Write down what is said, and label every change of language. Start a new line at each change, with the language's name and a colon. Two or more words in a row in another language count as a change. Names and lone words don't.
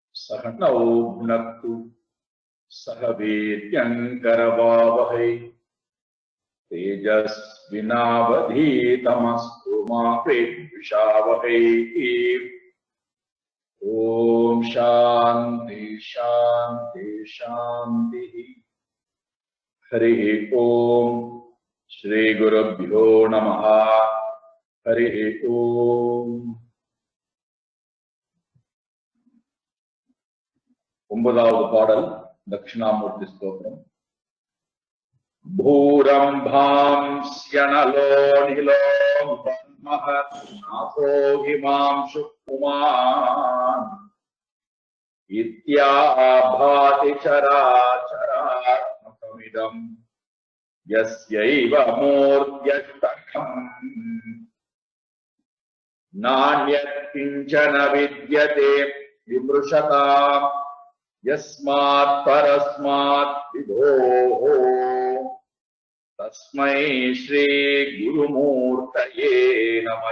Sanskrit: सहनौ भुनक्तु सह वीर्यङ्करवावहै तेजस्विनावधीतमस्तु मा विद्विषावहै। ओम शांति शांति शांति। हरि ओम। श्री गुरुभ्यो नमः। हरि ओम।
Tamil: 9வது பாடல் தட்சிணாமூர்த்தி ஸ்தோத்திரம்.
Sanskrit: भूरंभांस्यनलो निलो ब्रह्मः नाथो हिमांशु पुमान् इत्याभाति चराचरात्मकमिदम् यस्यैव मूर्त्यष्टकम् नान्यत् किञ्चन विद्यते विमृशताम् यस्मात् परस्मात् विभोः तस्मै श्री गुरुमूर्तये नमः।